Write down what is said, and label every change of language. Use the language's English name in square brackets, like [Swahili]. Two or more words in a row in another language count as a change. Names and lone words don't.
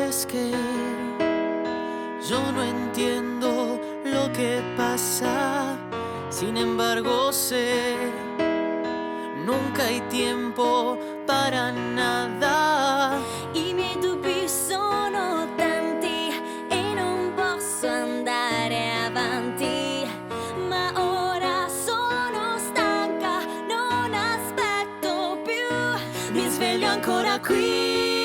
[Spanish] que yo no entiendo lo que pasa. Sin embargo sé, nunca hay tiempo para nada. [Italian] I miei dubbi sono tanti e non posso andare avanti, ma ora sono stanca, non aspetto più. Mi sveglio ancora qui